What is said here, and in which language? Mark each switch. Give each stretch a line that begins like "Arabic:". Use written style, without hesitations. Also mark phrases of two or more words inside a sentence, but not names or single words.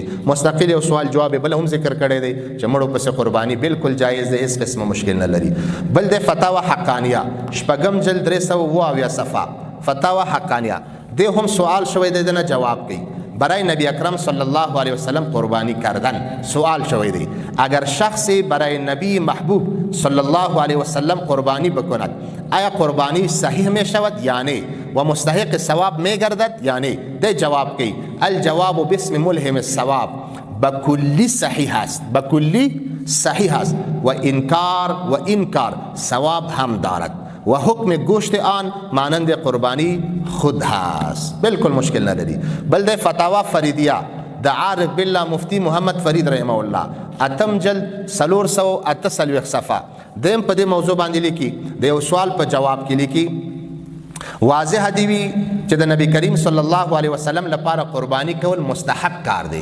Pashto: مستقل یو سوال جواب بل هم ذکر کړی دی چې مړو پسې قربانی بالکل جایز دی، هېڅ قسمه مشکل نه لري. بل د فتاوا حقانیه 6 جلد 328 صفحه، فتاوا حقانیه دی هم سوال شوی دی، دنه جواب کوي.
Persian: برای نبی اکرم
Arabic: صلی الله علیه وسلم
Persian: قربانی کردن
Pashto: سوال شوی دی
Persian: اگر شخصی برای نبی محبوب
Arabic: صلی الله علیه وسلم
Persian: قربانی بکند آیا قربانی صحیح می شود یا نه و مستحق ثواب می گردد یا نه؟
Pashto: ده جواب کی
Arabic: الجواب باسم ملهم الثواب
Persian: بکلی صحیح است، بکلی صحیح است و انکار ثواب هم دارد و حکم گوشت آن مانند قربانی خود هست. بالکل مشکل نداری.
Pashto: بل د فتاوا فریدیه د عارف بالله مفتی محمد فرید رحمه الله اتم جلد 348 صفحه دیم په دې موضوع باندې لیکي، د یو سوال په جواب کې لیکي واضح دی وی چې د نبی کریم
Arabic: صلی الله علیه وسلم
Pashto: لپاره قربانی کول مستحب کار دی.